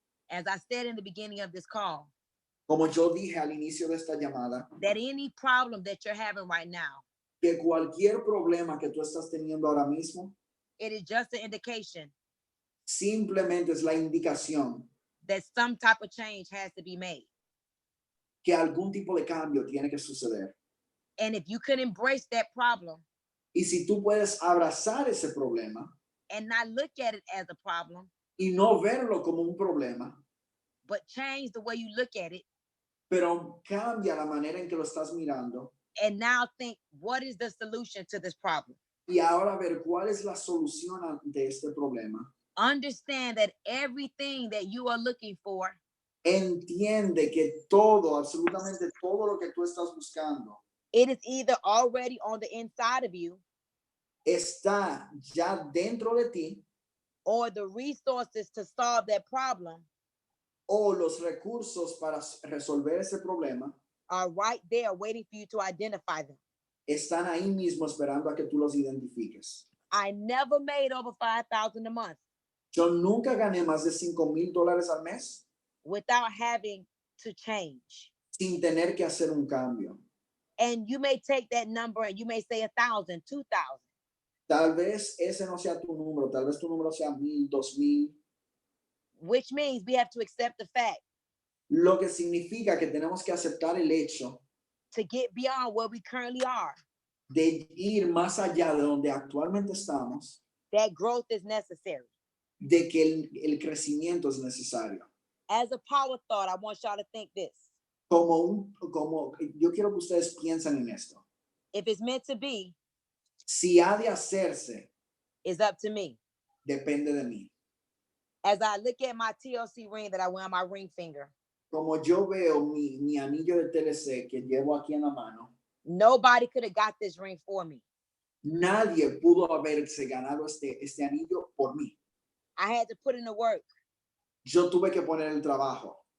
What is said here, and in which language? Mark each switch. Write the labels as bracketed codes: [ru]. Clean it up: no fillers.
[en] as I said in the beginning of this call, [es] como yo dije al inicio de esta llamada, [en] that any problem that you're having right now, [es] que cualquier problema que tú estás teniendo ahora mismo, [en] it is just an indication [es] simplemente es la indicación [en] that some type of change has to be made. [es] que algún tipo de cambio tiene que suceder. [en] And if you can embrace that problem [es] Y si tú puedes abrazar ese problema [en] and not look at it as a problem, [es] y no verlo como un problema, [en] but change the way you look at it, [es] pero cambia la manera en que lo estás mirando [en] and now think, what is the solution to this problem? [es] y ahora ver cuál es la solución ante este problema. [en] Understand that everything that you are looking for [es] Entiende que todo, absolutamente todo lo que tú estás buscando [en] it is either already on the inside of you, [es] está ya dentro de ti, [en] or the resources to solve that problem [es] o los recursos para resolver ese problema [en] are right there waiting for you to identify them. [es] están ahí mismo esperando a que tú los identifiques. [en] I never made over $5,000 a month [es] Yo nunca gané más de $5,000 al mes [en] without having to change. [es] sin tener que hacer un cambio. [en] And you may take that number and you may say 1,000, 2,000. [es] Tal vez ese no sea tu número, tal vez tu número sea 1,000, 2,000. [en] Which means we have to accept the fact [es] Lo que significa que tenemos que aceptar el hecho [en] to get beyond where we currently are. [es] de ir más allá de donde actualmente estamos, [en] That growth is necessary. [es] de que el crecimiento es necesario. [en] As a power thought, I want y'all to think this. [es] Como yo quiero que ustedes piensen en esto. [en] If it's meant to be, [es] Si ha de hacerse, [en] it's up to me. [es] depende de mí. [en] As I look at my TLC ring that I wear on my ring finger, [es] Como yo veo mi anillo de TLC que llevo aquí en la mano, [en] nobody could have got this ring for me. [es] nadie pudo haberse ganado este anillo por mí. [en] I had to put in the work [es] Yo tuve que poner el trabajo